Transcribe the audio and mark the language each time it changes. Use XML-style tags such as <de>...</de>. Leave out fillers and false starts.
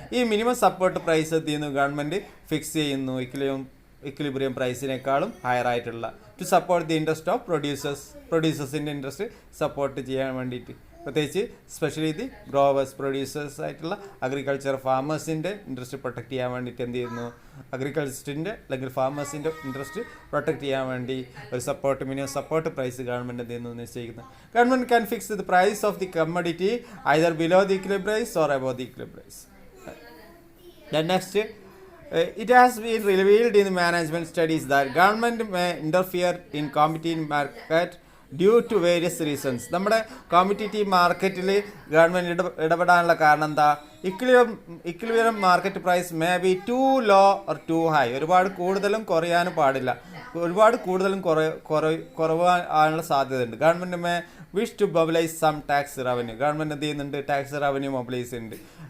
<ml>ഈ minimum support price എന്ത് ചെയ്യുന്നു, ഗവൺമെൻറ് ഫിക്സ് ചെയ്യുന്നു ഇക്വിലിബ്രിയം പ്രൈസിനേക്കാളും ഹയർ ആയിട്ടുള്ള,</ml> <en>to support the interest of</en> <ml>പ്രൊഡ്യൂസേഴ്സിൻ്റെ interest support ചെയ്യാൻ വേണ്ടിയിട്ട്, പ്രത്യേകിച്ച് സ്പെഷ്യലി ദി ഗ്രോവേഴ്സ് പ്രൊഡ്യൂസേഴ്സ് ആയിട്ടുള്ള അഗ്രികൾച്ചർ ഫാമേഴ്സിൻ്റെ ഇൻട്രസ്റ്റ് പ്രൊട്ടക്ട് ചെയ്യാൻ വേണ്ടിയിട്ട് എന്ത് ചെയ്യുന്നു, അഗ്രികൾച്ചറിൻ്റെ അല്ലെങ്കിൽ ഫാമേഴ്സിൻ്റെ ഇൻട്രസ്റ്റ് പ്രൊട്ടക്ട് ചെയ്യാൻ വേണ്ടി ഒരു മിനിമം സപ്പോർട്ട് പ്രൈസ് ഗവൺമെൻറ് എന്ത് ചെയ്യുന്നു നിശ്ചയിക്കുന്നത്.</ml> <en>Government can fix the price of the commodity either below the equilibrium price or above the equilibrium price. Then next, it has been revealed in the management studies that government may interfere in competitive market due to various reasons.</en> <ml>നമ്മുടെ competitive മാർക്കറ്റിൽ government ഇടപെടാനുള്ള കാരണം എന്താ,</ml> <en>Equilibrium market price may be too low or too high.</en> <ml>ഒരുപാട് കൂടുതലും കുറയാനും പാടില്ല, ഒരുപാട് കൂടുതലും കുറവാനുള്ള സാധ്യതയുണ്ട്.</ml> <en>Government may wish to mobilise some tax revenue.</en> <ml>Government എന്ത് ചെയ്യുന്നുണ്ട്, ടാക്സ് റവന്യൂ മൊബിലൈസ് ചെയ്യുന്നുണ്ട്.</ml>